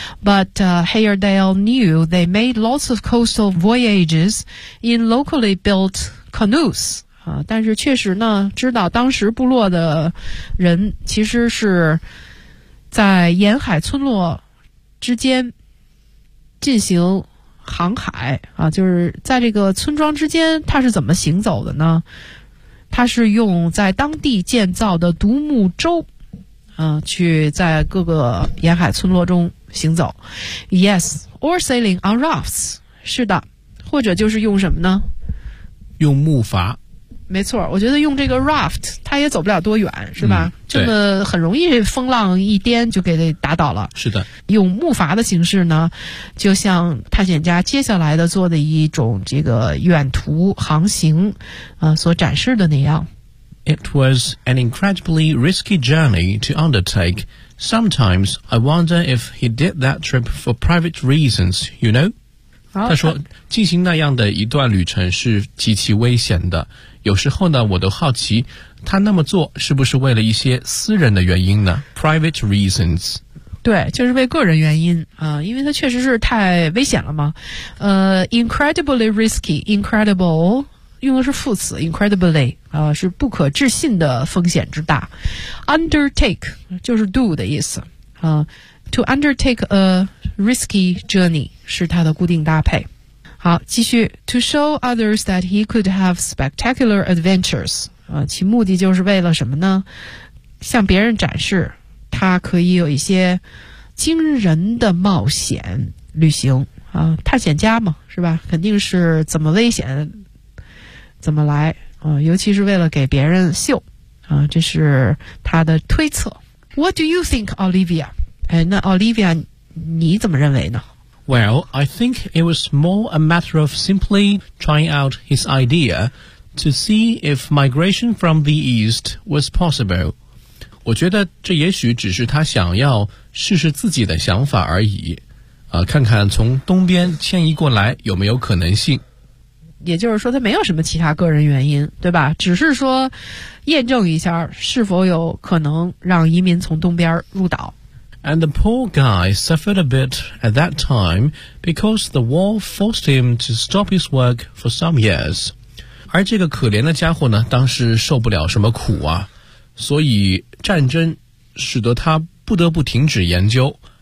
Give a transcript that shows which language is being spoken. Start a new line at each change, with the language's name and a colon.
English: But Heyerdahl knew they made lots of coastal voyages in locally built canoes.
Chinese: 但是确实呢知道当时部落的人其实是在沿海村落之间进行航海啊，就是在这个村庄之间它是怎么行走的呢？它是用在当地建造的独木舟去在各个沿海村落中行走。
English: Yes, or sailing on rafts.
Chinese: 是的，或者就是用什么呢？用木筏。没错，我觉得用这个 raft 它也走不了多远是吧，这么很容易风浪一颠就给打倒了。是的，用木筏的形式呢，就像探险家接下来的做的一种这个远途航行所展示的那样。
English: It was an incredibly risky journey to undertake. Sometimes I wonder if he did that trip for private reasons, you know?
Chinese: 他说进行那样的一段旅程是极其危险的，有时候呢我都好奇他那么做是不是为了一些私人的原因呢？
English: Private reasons。
Chinese: 对，就是为个人原因因为他确实是太危险了嘛。
English: Incredibly risky,
Chinese: incredible 用的是副词 incredibly 是不可置信的风险之大。 Undertake 就是 do 的意思
English: To undertake a risky journey
Chinese: 是他的固定搭配。好，继续。
English: To show others that he could have spectacular adventures
Chinese: 其目的就是为了什么呢？向别人展示他可以有一些惊人的冒险旅行探险家嘛是吧，肯定是怎么危险怎么来尤其是为了给别人秀这是他的推测。
English: What do you think, Olivia?
Chinese: 那 Olivia 你怎么认为呢？
English: Well, I think it was more a matter of simply trying out his idea to see if migration from the east was possible.
Chinese: 我觉得这也许只是他想要试试自己的想法而已。看看从东边迁移过来有没有可能性。也就是说他没有什么其他个人原因，对吧？只是说验证一下是否有可能让移民从东边入岛。
English: And the poor guy suffered a bit at that time because the war forced him to stop his work for some years.
Chinese: 而这个可怜的家伙呢，当时受不了什么苦啊，所以战争使得他不得不停止研究。